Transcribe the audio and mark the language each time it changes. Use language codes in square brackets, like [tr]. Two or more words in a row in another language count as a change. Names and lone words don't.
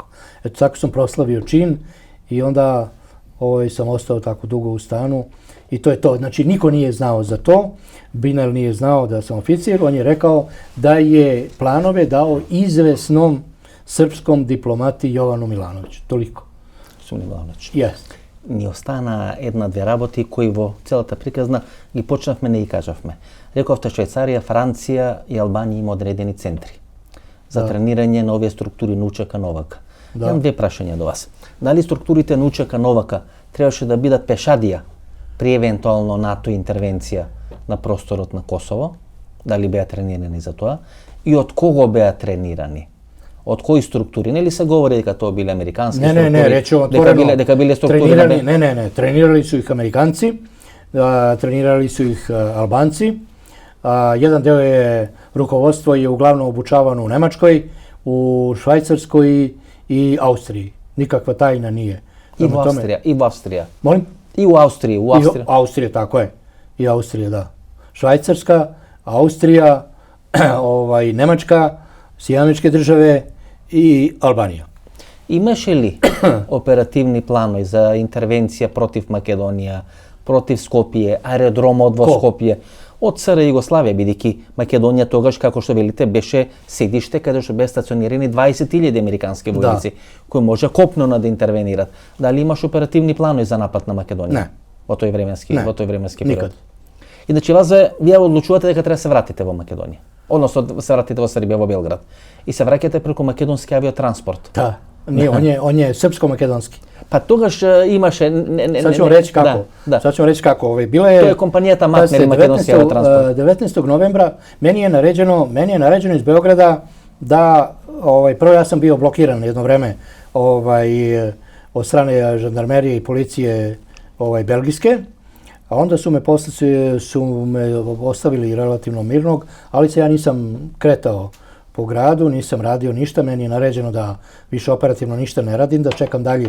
[sr] Eto, tako sam proslavio čin i onda sam ostao tako dugo u stanu i to je to. Znači, niko nije znao za to. Binel nije znao da sam oficir. On je rekao da je planove dao izvesnom srpskom diplomati Jovanu Milanoviću. Toliko. Milanović. Jeste. [mk] Ни остана една-две работи кои во целата приказна ги почнавме не и кажавме. Рековте Швајцарија, Франција и Албанија има одредени центри за тренирање на овие структури на УЧК Новака. Имам 2 прашања до вас. Дали структурите на УЧК Новака требаше да бидат пешадија при евентуално НАТО интервенција на просторот на Косово? Дали беа тренирани за тоа? И од кого беа тренирани? Од кои структури? Нели се говори дека тоа биле американски структури? [sr] Не, речemo otvoreno. [mk] Дека биле структури? [sr] Ne, trenirali su ih Amerikanci, trenirali su ih Albanci. Jedan deo rukovodstvo je uglavnom obučavano u Nemačkoj, u Švajcarskoj i Austriji. Nikakva tajna nije. I u Austrija. Molim? I u Austriji. Austrija, tako je. I Austrija, da. Švajcarska, Austrija, Nemačka, Sjedinjene Države i Albanija. [mk] Имаше ли оперативни планови за интервенција против Македонија, против Скопје, аеродромот во Скопје, од СР Југославија, бидејќи Македонија тогаш, како што велите, беше седиште каде што беа стационирани 20.000 американски војници, кои може копнено да интервенират. Дали имаш оперативни планови за напад на Македонија? Не. Во тој временски период? Никад. Иначе вие одлучувате дека треба да се вратите во Македонија. Односно се вратите во Србија, во Белград. И се враќате преку македонски авиотранспорт. Да. [sr] On je srpsko-makedonski. [mk] Па тогаш имаше... [sr] Sad ćemo reći kako. Sad ćemo reći kako. To je kompanijata Matner i makedonski aviotranssport. 19. novembra meni je naređeno iz Beograda da, prvo ja sam bio blokiran jedno vreme od strane žandarmerije i policije belgijske, a onda su me ostavili relativno mirnog, ali se ja nisam kretao po gradu, nisam radio ništa, meni je naređeno da više operativno ništa ne radim, da čekam dalje